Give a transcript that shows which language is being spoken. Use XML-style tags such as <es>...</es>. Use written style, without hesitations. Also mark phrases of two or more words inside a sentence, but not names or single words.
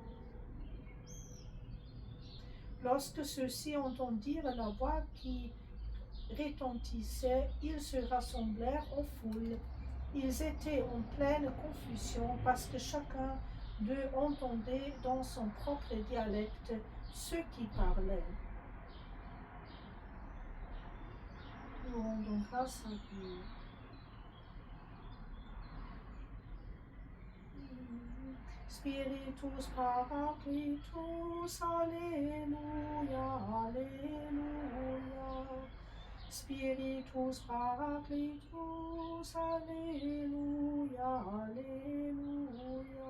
<fr>Lorsque ceux-ci entendirent la voix qui retentissait, ils se rassemblèrent en foule. Ils étaient en pleine confusion parce que chacun d'eux entendait dans son propre dialecte ceux qui parlaient. Nous rendons grâce à Dieu.</fr> <la>Spiritus Paracletus, Alléluia, Alléluia. Spiritus Paracletus, Alléluia, Alléluia.</la>